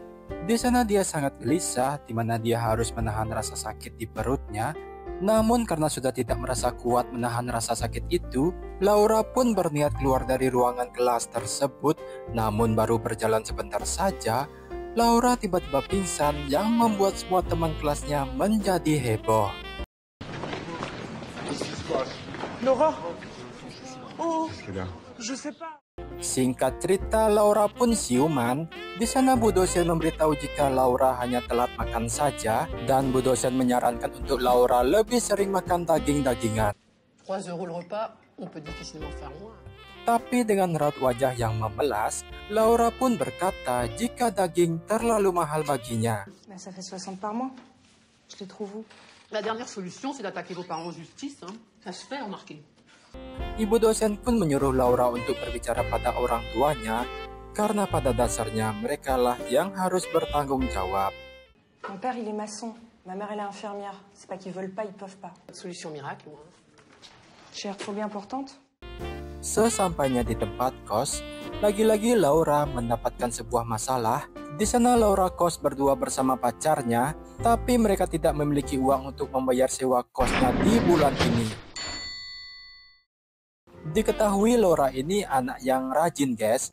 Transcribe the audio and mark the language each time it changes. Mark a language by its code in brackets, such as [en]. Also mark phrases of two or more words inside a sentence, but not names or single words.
[id] Di sana dia sangat gelisah, di mana dia harus menahan rasa sakit di perutnya. Namun karena sudah tidak merasa kuat menahan rasa sakit itu, Laura pun berniat keluar dari ruangan kelas tersebut. Namun baru berjalan sebentar saja, Laura tiba-tiba pingsan yang membuat semua teman kelasnya menjadi heboh. [fr] Laura? Oh, je sais pas. [id] Singkat cerita, Laura pun siuman. Di sana Bu dosen memberitahu jika Laura hanya telat makan saja, dan Bu dosen menyarankan untuk Laura lebih sering makan daging-dagingan. [fr] 3 € le repas, on peut difficilement faire moins. [id] Tapi dengan raut wajah yang memelas, Laura pun berkata jika daging terlalu mahal baginya. [fr] Bah, ça fait 60 par mois. Je les trouve où? La dernière solution, c'est d'attaquer vos parents en justice. Ça se fait, remarquez. [id] Ibu dosen pun menyuruh Laura untuk berbicara pada orang tuanya, karena pada dasarnya merekalah yang harus bertanggung jawab. [fr] Mon père, il est maçon. Ma mère, elle est infirmière. C'est pas qu'ils veulent pas, ils peuvent pas. Pas de solution miracle, moi. J'ai l'air trop bien importante. [id] Sesampainya di tempat kos, lagi-lagi Laura mendapatkan sebuah masalah. Di sana Laura kos berdua bersama pacarnya, tapi mereka tidak memiliki uang untuk membayar sewa kosnya di bulan ini. Diketahui Laura ini anak yang rajin guys.